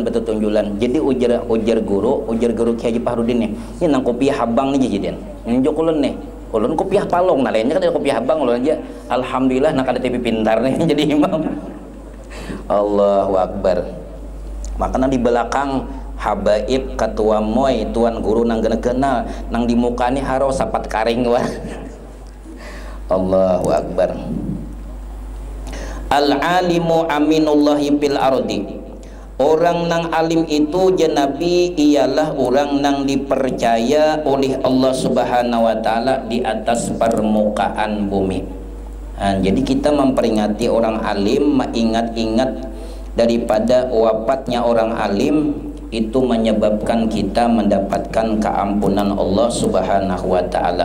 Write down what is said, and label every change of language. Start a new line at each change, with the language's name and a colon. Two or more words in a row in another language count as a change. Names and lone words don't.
Banjar: jadi ujar guru Kiai Haji Fahruddin nih ini nang kopiah habang nih jadian nunjuk ulun nih ulun kopiah palong nah lainnya kan ada kopiah habang ulun aja alhamdulillah nak ada TV pintar nih jadi imam
Arabic: الله أكبر
Banjar: makanya di belakang habaib ketua MOI tuan guru nang kenal nang di muka nih haro sapat karing wah
Arabic: الله أكبر. العالم أمين الله في الأرض
Indonesian: orang nang alim itu Nabi ialah orang nang dipercaya oleh Allah
Arabic: سبحانه وتعالى
Indonesian: di atas permukaan bumi. Jadi kita memperingati orang alim mengingat-ingat daripada wafatnya orang alim itu menyebabkan kita mendapatkan keampunan Allah
Arabic: سبحانه وتعالى.